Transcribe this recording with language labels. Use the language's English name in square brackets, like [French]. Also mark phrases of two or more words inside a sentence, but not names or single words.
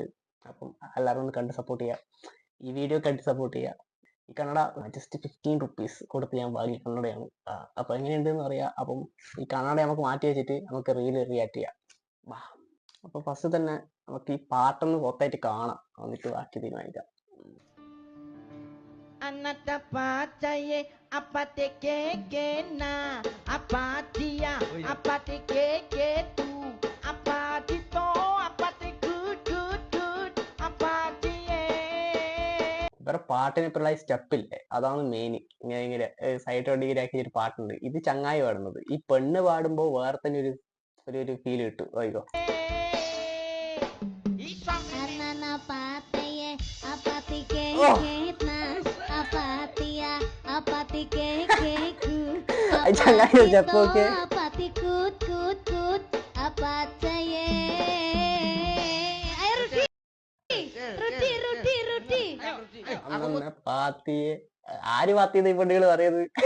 [Malayalam] അപ്പം എല്ലാവരും ഒന്ന് കണ്ട് സപ്പോർട്ട് ചെയ്യുക, ഈ വീഡിയോ കണ്ട് സപ്പോർട്ട് ചെയ്യുക. ഈ കന്നഡ ജസ്റ്റ് 15 റുപ്പീസ് കൊടുത്ത് ഞാൻ വാങ്ങിയ കന്നഡയാണ്. അപ്പം എങ്ങനെയുണ്ടെന്ന് പറയാം. അപ്പം ഈ കന്നഡ നമുക്ക് മാറ്റി വെച്ചിട്ട് നമുക്ക് റീല് റിയാക്ട് ചെയ്യാം. അപ്പം ഫസ്റ്റ് തന്നെ നമുക്ക് ഈ പാട്ടൊന്ന് മൊത്തമായിട്ട് കാണാം, എന്നിട്ട് ബാക്കി തീരുമാനിക്കാം. Anatapacaye apate keke na apatia apate keke tu apatito apate good apatie. വേറെ പാട്ടിന് ഇപ്പോഴുള്ള സ്റ്റെപ്പില്ലേ, അതാണ് മെയിൻ. ഇങ്ങനെ ഇങ്ങനെ സൈഡ് ഡിഗ്രി ആക്കി ഒരു പാട്ടുണ്ട്. ഇത് ചങ്ങായി പാടുന്നത്. ഈ പെണ്ണ് പാടുമ്പോൾ വേറെ തന്നെ ഒരു ഫീൽ കിട്ടും. ഓയിക്കോ ചങ്ങായി സ്റ്റെപ്പൊക്കെ പാത്തിയെ ആര് പാത്തിയത് ഈ പെണ്ണുകൾ പറയുന്നത്?